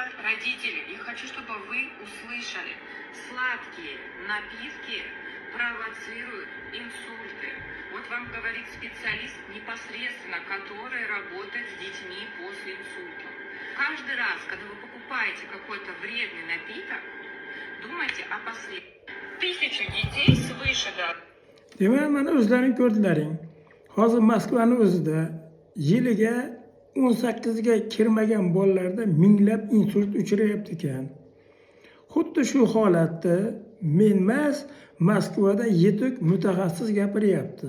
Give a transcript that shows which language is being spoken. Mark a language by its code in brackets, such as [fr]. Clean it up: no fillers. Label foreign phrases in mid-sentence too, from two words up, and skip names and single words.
[ru] Родители, я хочу, чтобы вы услышали. Сладкие напитки провоцируют инсульты. Вот вам говорит специалист непосредственно, который работает с детьми после инсульта. Каждый раз, когда вы покупаете какой-то вредный напиток, думайте о последствиях. 1000 детей свыше, да. [uz] Demak, mana o'zlaring ko'rdilaring. Hozir Moskvaning o'zida yiliga 18 ga kirmagan bolalarda minglab insult uchrayapti ekan. Xuddi shu holatda men emas, Moskvada yetuk mutaxassis gapiryapti.